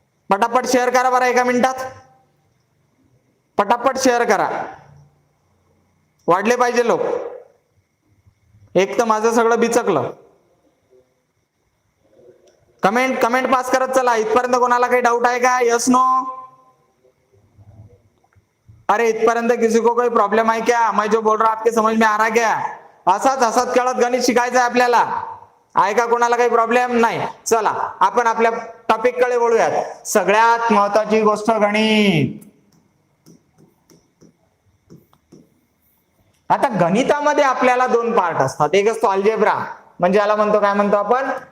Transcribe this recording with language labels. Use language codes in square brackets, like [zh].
[mr] पटापट शेअर करा बरं, 1 मिनिटात पटापट शेअर करा. वाढले पाहिजे लोक. एक तर माझं सगळं बिचकलं. कमेंट पास करत चला. इथपर्यंत कोणाला काही डाऊट आहे का? [en] Yes no? [hi] अरे इथपर्यंत किसी को कोई प्रॉब्लम है क्या? मैं जो बोल रहा हूं आपके समझ में आ रहा क्या? [mr] असंच हसत खेळत गणित शिकायचं आहे आपल्याला. आहे का कोणाला काही प्रॉब्लेम? नाही. चला आपण आपल्या टॉपिक कडे वळूयात. सगळ्यात महत्वाची गोष्ट गणित. आता गणितामध्ये आपल्याला 2 पार्ट असतात. एक असतो अल्जेब्रा, म्हणजे याला म्हणतो काय म्हणतो आपण?